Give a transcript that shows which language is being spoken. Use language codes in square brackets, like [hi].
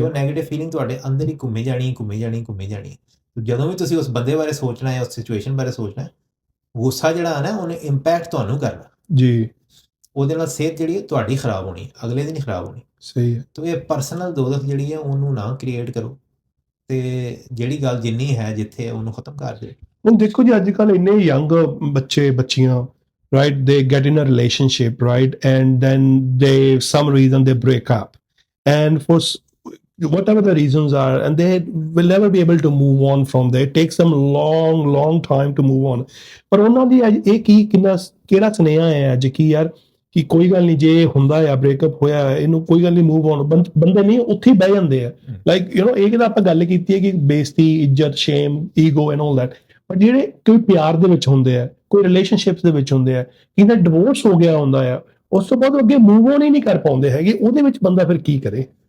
[pa] ਉਹ negative feeling ਤੁਹਾਡੇ ਅੰਦਰ ਹੀ ਘੁੰਮੀ ਜਾਣੀ ਘੁੰਮੀ ਜਾਣੀ ਘੁੰਮੀ ਜਾਣੀ। ਜਦੋਂ ਵੀ ਤੁਸੀਂ ਉਸ ਬੰਦੇ ਬਾਰੇ ਸੋਚਣਾ ਹੈ, ਉਸ ਸਿਚੁਏਸ਼ਨ ਬਾਰੇ ਸੋਚਣਾ ਹੈ, ਗੁੱਸਾ ਜਿਹੜਾ ਹੈ ਨਾ ਉਹਨੇ ਇੰਪੈਕਟ ਤੁਹਾਨੂੰ ਕਰਨਾ ਜੀ, ਉਹਦੇ ਨਾਲ ਸਿਹਤ ਜਿਹੜੀ ਹੈ ਤੁਹਾਡੀ ਖਰਾਬ ਹੋਣੀ, ਅਗਲੇ ਦੀ ਨਹੀਂ ਖਰਾਬ ਹੋਣੀ। ਸਹੀ ਹੈ। ਤਾਂ ਇਹ ਪਰਸਨਲ ਦੋਜ਼ਖ ਜਿਹੜੀ ਹੈ ਉਹਨੂੰ ਨਾ ਕ੍ਰੀਏਟ ਕਰੋ, ਤੇ ਜਿਹੜੀ ਗੱਲ ਜਿੰਨੀ ਹੈ ਜਿੱਥੇ ਹੈ ਉਹਨੂੰ ਖਤਮ ਕਰ ਦਿਓ। ਹੁਣ ਦੇਖੋ ਜੀ ਅੱਜ ਕੱਲ੍ਹ ਇੰਨੇ ਯੰਗ ਬੱਚੇ ਬੱਚੀਆਂ [en] right, they get in a relationship, right, and then some reason they break up, and for whatever the reasons are, and they will never be able to move on from there. It takes them long time to move on. [pa] ਪਰ ਉਹਨਾਂ ਦੀ ਅੱਜ ਇਹ ਕੀ ਕਿਹੜਾ ਸੁਨੇਹਾ ਹੈ ਅੱਜ ਕੀ ਯਾਰ ਕਿ ਕੋਈ ਗੱਲ ਨਹੀਂ, ਜੇ ਹੁੰਦਾ ਆ ਬ੍ਰੇਕਅਪ ਹੋਇਆ ਇਹਨੂੰ ਕੋਈ ਗੱਲ ਨਹੀਂ, ਮੂਵ ਔਨ। ਬੰਦੇ ਨਹੀਂ ਉੱਥੇ ਹੀ ਬਹਿ ਜਾਂਦੇ ਆ, ਲਾਈਕ ਇਹ ਕਿਹਦਾ ਆਪਾਂ ਗੱਲ ਕੀਤੀ ਹੈ ਕਿ ਬੇਇੱਜ਼ਤੀ, ਇੱਜ਼ਤ, [en] Shame, ego and all that. [pa] ਪਰ ਜਿਹੜੇ ਕੋਈ ਪਿਆਰ ਦੇ ਵਿੱਚ ਹੁੰਦੇ ਆ, ਕੋਈ ਰਿਲੇਸ਼ਨਸ਼ਿਪਸ ਦੇ ਵਿੱਚ ਹੁੰਦੇ ਆ, ਕਿਹਦਾ ਡਿਵੋਰਸ ਹੋ ਗਿਆ ਹੁੰਦਾ ਆ, ਉਸ ਤੋਂ ਬਾਅਦ ਅੱਗੇ ਮੂਵ ਔਨ ਹੀ ਨਹੀਂ ਕਰ ਪਾਉਂਦੇ ਹੈਗੇ, ਉਹਦੇ ਵਿੱਚ ਬੰਦਾ ਫਿਰ ਕੀ ਕਰੇ?